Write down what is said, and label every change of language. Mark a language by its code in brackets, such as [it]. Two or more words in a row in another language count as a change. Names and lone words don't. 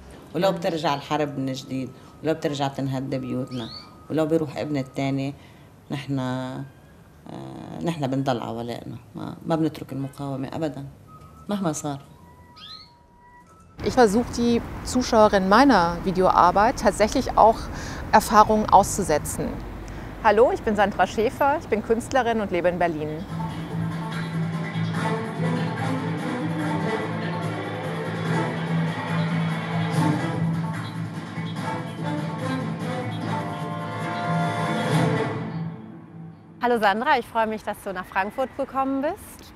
[ar] ولو بترجع الحرب من جديد، ولو بترجع تنهد بيوتنا، ولو بيروح ابن التاني، نحن بنضل عوالقنا، ما بنترك المقاومة أبدا مهما صار. [de] Ich versuche die Zuschauerin meiner Videoarbeit tatsächlich auch Erfahrungen auszusetzen. Hallo, ich bin Sandra Schäfer, ich bin Künstlerin und lebe in Berlin. Hallo Sandra, ich freue mich, dass du nach Frankfurt gekommen bist.